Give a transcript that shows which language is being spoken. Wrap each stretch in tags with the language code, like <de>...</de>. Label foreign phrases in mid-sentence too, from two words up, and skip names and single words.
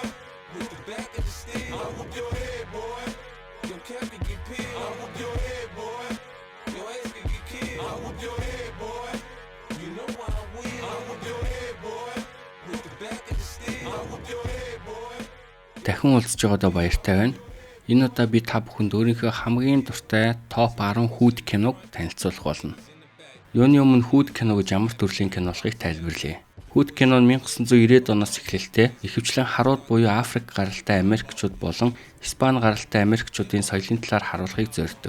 <en>With the back of the steel. I whoop your head, boy. Your cap can get peeled. I whoop your head, boy. Your ass can get killed. I whoop your head, boy. You know why I win. I whoop your head, boy. With the back of the steel. I whoop your head, boy.</en> <mn>Дахин уулзж байгаадаа баяртай байна. Энэ удаа би та бүхэнд өөрийнхөө хамгийн дуртай топ 10 хүүд киног танилцуулах болно. Юуны өмнө хүүд кино гэж ямар төрлийн кино болохыг тайлбарлая. Хүүд кино нь 1990-ад оноос эхлэлтэй ихэвчлэн харууд буюу Африк гаралтай Америкчууд болон Испани гаралтай Америкчуудын соёлын талаар харуулахыг зорддог.</mn>